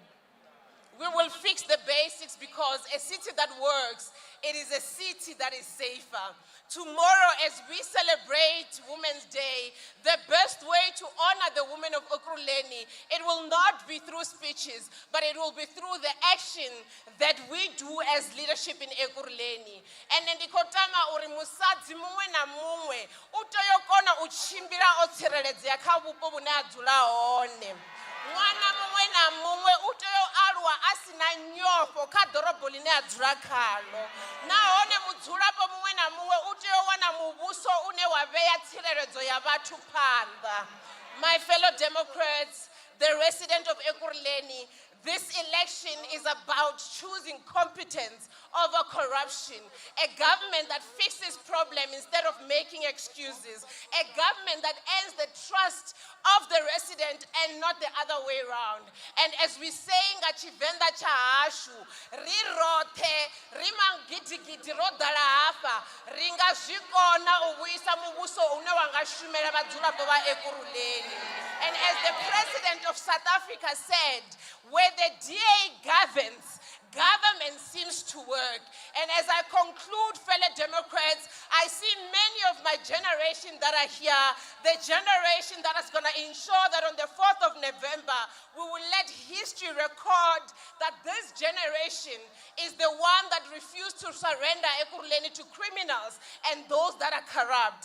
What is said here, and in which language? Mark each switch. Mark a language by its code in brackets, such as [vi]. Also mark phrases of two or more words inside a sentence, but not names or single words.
[en] We will fix the basics, because a city that works, it is a city that is safer. Tomorrow, as we celebrate Women's Day, the best way to honor the women of Ekurhuleni, it will not be through speeches, but it will be through the action that we do as leadership in Ekurhuleni. [ve] And ndikotama uri musadzi mumwe na mumwe utoyokona uchimbira otsireledzea kha vhupo vhune a dzula hone. Mwana mumwe na mumwe uteyo alwa asina nyofo kha ḓorobo line a dzula khalo. Nahone mudzulapo mumwe na mumwe uteyo wana muvhuso une wa vhea tsireledzo ya vhathu phanḓa. [en] My fellow Democrats, the resident of Ekurhuleni, this election is about choosing competence over corruption, a government that fixes problems instead of making excuses, a government that earns the trust of the resident and not the other way around. And as we say [ve] nga Tshivenda tsha hashu, ri rothe ri mangidigidi ro ḓala hafha, ri nga zwi kona u vhuisa muvhuso une wa nga shumela vhadzulapo vha Ekurhuleni. [en] And as the president of South Africa said, where the DA governs, government seems to work. And as I conclude, fellow Democrats, I see many of my generation that are here, the generation that is going to ensure that on the 4th of November, we will let history record that this generation is the one that refused to surrender Ekurhuleni to criminals and those that are corrupt.